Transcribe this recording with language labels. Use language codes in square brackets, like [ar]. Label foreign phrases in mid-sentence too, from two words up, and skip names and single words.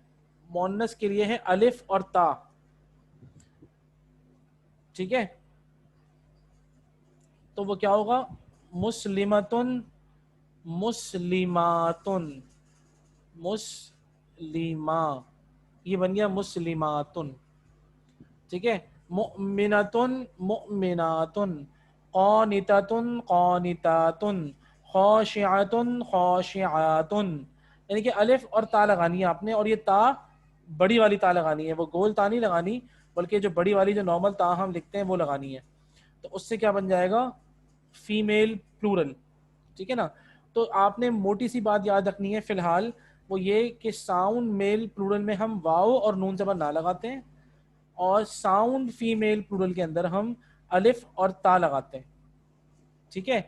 [ur] مؤنث کے لیے ہے الف اور تا، ٹھیک ہے. تو وہ کیا ہوگا؟ [ar] مسلمتن مسلماتن مسلمہ، [ur] یہ بن گیا مسلماتن، ٹھیک ہے. [ar] مؤمنتن مؤمناتن، قانتتن قانتاتن، خاشعتن خاشعاتن. [ur] یعنی کہ الف اور تا لگانی ہے آپ نے، اور یہ تا بڑی والی تا لگانی ہے، وہ گول تا نہیں لگانی، بلکہ جو بڑی والی جو نارمل تا ہم لکھتے ہیں وہ لگانی ہے. تو اس سے کیا بن جائے گا؟ [en] female plural, [ur] ٹھیک ہے نا. تو آپ نے موٹی سی بات یاد رکھنی ہے فی الحال، وہ یہ کہ [en] sound male plural [ur] میں ہم واو اور نون زبر نہ لگاتے ہیں، اور [en] sound female plural [ur] کے اندر ہم الف اور تا لگاتے ہیں، ٹھیک ہے.